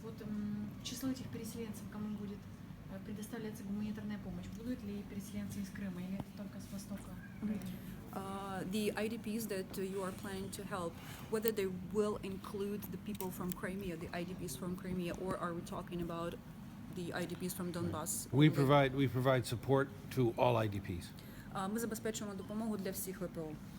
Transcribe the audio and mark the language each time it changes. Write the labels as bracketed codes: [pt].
[ru] Вот число этих переселенцев, кому будет предоставляться гуманитарная помощь, будут ли переселенцы из Крыма или только с востока Украины? [en] The IDPs that you are planning to help, whether they will include the people from Crimea, the IDPs from Crimea, or are we talking about the IDPs from Donbass? We provide support to all IDPs. [uk] Ми забезпечуємо допомогу для всіх ВПО.